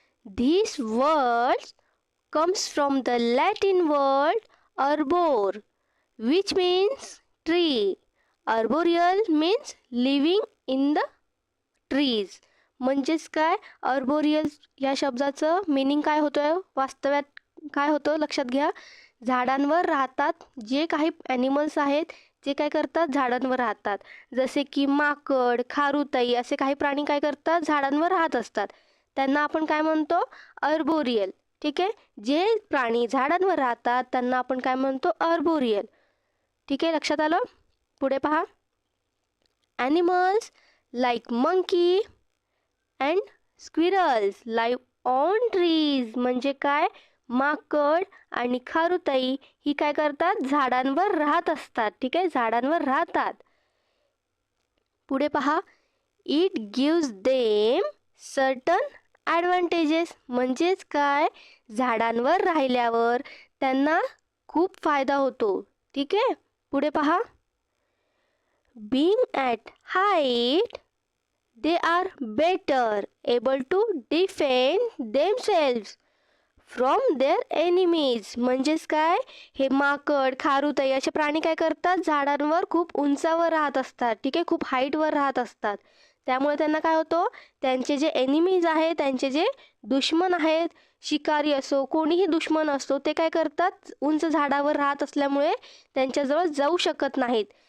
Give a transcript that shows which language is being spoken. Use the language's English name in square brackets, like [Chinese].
[English] This word comes from the Latin word arbor, which means tree. Arboreal means living in the trees. [Marathi] म्हणजेच काय, arboreal या शब्दाचं meaning काय होतं, वास्तव्यात काय होतं लक्षात घ्या. झाडांवर राहतात जे काही ॲनिमल्स आहेत, जे काय करतात, झाडांवर राहतात. जसे की माकड, खारुताई असे काही प्राणी काय करतात, झाडांवर राहत असतात. त्यांना आपण काय म्हणतो, अर्बोरियल. ठीक आहे, जे प्राणी झाडांवर राहतात त्यांना आपण काय म्हणतो, अर्बोरियल. ठीक आहे, लक्षात आलं. पुढे पहा. [English] Animals like monkey and squirrels live on trees. [Marathi] म्हणजे काय, माकड आणि खारुताई ही काय करतात, झाडांवर राहत असतात. ठीक आहे, झाडांवर राहतात. पुढे पहा. [English] It gives them certain advantages. [Marathi] म्हणजेच काय, झाडांवर राहिल्यावर त्यांना खूप फायदा होतो. ठीक आहे, पुढे पहा. [English] Being at height they are better able to defend themselves from their enemies. [Marathi] म्हणजेच काय, हे माकड, खारुताई असे प्राणी काय करतात, झाडांवर खूप उंचावर राहत असतात. ठीक आहे, खूप हाईटवर राहत असतात. त्यामुळे त्यांना काय होतं, त्यांचे जे एनिमीज आहेत, त्यांचे जे दुश्मन आहेत, शिकारी असो कोणीही दुश्मन असतो, ते काय करतात, उंच झाडावर राहत असल्यामुळे त्यांच्याजवळ जाऊ शकत नाहीत.